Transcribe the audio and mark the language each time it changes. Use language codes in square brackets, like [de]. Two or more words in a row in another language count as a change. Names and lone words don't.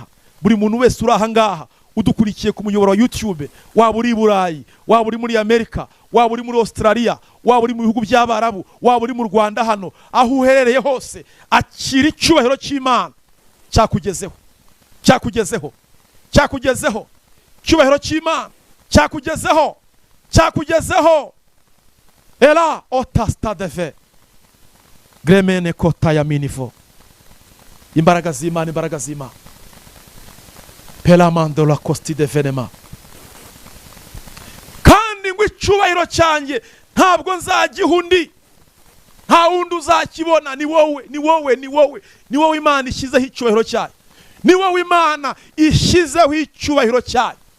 [rw] Buri muntu wese uri aha ngaha udukurikiye ku muyoboro wa YouTube, waba uri i Burayi, waba uri muri Amerika, waba uri muri Australia, waba uri mu bihugu by'Abarabu, waba uri mu Rwanda hano, aho uherereye hose, akira icyubahiro cy'Imana cyakugezeho, cyakugezeho, cyakugezeho. Icyubahiro cy'Imana cyakugezeho, cyakugezeho. Ela otastadeve gremene kota ya minivo. Imbaraga z'Imana, imbaraga z'Imana. Pelamando la costi de venema. Kandi ngo icyubahiro cyanjye ntabwo nzagiha undi, nta wundi uzakibona. Ni wowe, ni wowe, ni wowe, ni wowe Imana ishyizeho icyubahiro cyayo. Ni wowe Imana ishyizeho icyubahiro cyayo.